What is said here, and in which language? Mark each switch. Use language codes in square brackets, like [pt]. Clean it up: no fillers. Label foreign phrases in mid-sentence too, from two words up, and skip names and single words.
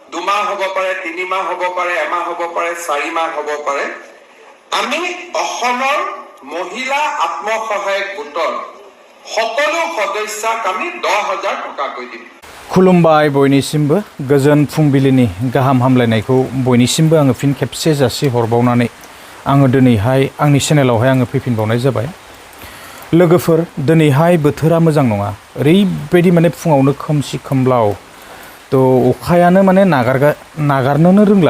[as] দুমাহ হ'ব পাৰে, 3 মাহ হ'ব পাৰে, এমাহ হ'ব পাৰে, 4 মাহ হ'ব পাৰে। আমি অসমৰ মহিলা আত্মসহায়ক গোটৰ সকলো সদস্যক আমি 10,000 টকাকৈ দিম। [brx] खुलुमबाय बयनिसिमबो गोजोन फुंबिलिनि गाहाम हामलायनायखौ बयनिसिमबो आङो फिन खेबसे जासि हरबावनानै आङो दिनैहाय आंनि चेनेलावहाय आङो फैफिनबावनाय जाबाय। लोगोफोर दिनैहाय बोथोरा मोजां नङा, ओरैबायदि माने फुङावनो खोमसि खोमलाव तो अखायानो माने नागारनोनो रोंला।